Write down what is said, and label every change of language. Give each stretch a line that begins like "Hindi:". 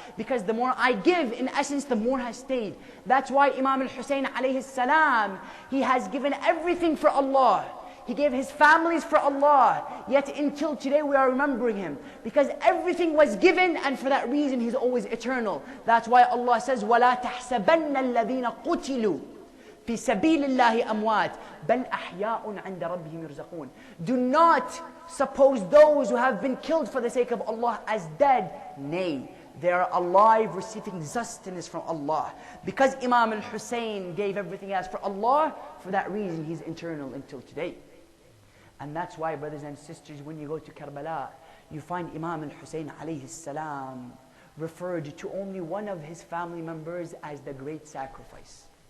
English: Because the more I give, in essence the more has stayed. That's why Imam al-Hussein alayhi salam, he has given everything for Allah. He gave his families for Allah. Yet until today we are remembering him. Because everything was given, and for that reason he's always eternal.
Arabic: That's why Allah says, وَلَا تَحْسَبَنَّ الَّذِينَ قُتِلُوا في سبيل الله أموات بل أحياء عند ربهم يرزقون.
English: Do not suppose those who have been killed for the sake of Allah as dead. Nay, they are alive, receiving sustenance from Allah. Because Imam al-Hussein gave everything as for Allah, for that reason he's eternal until today. And that's why, brothers and sisters, when you go to Karbala, you find Imam al-Hussein alayhi salam referred to only one of his family members as the great sacrifice.